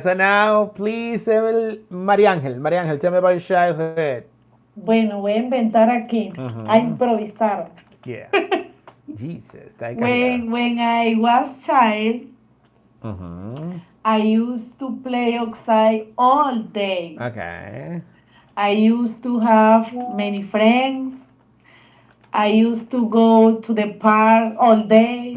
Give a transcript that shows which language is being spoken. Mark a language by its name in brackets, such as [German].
[English] So now, please, María Ángel, tell me about your childhood. [Spanish] Bueno, voy a inventar aquí, a improvisar. [English] Yeah. Jesus. When I was child, I used to play outside all day. Okay. I used to have many friends. I used to go to the park all day.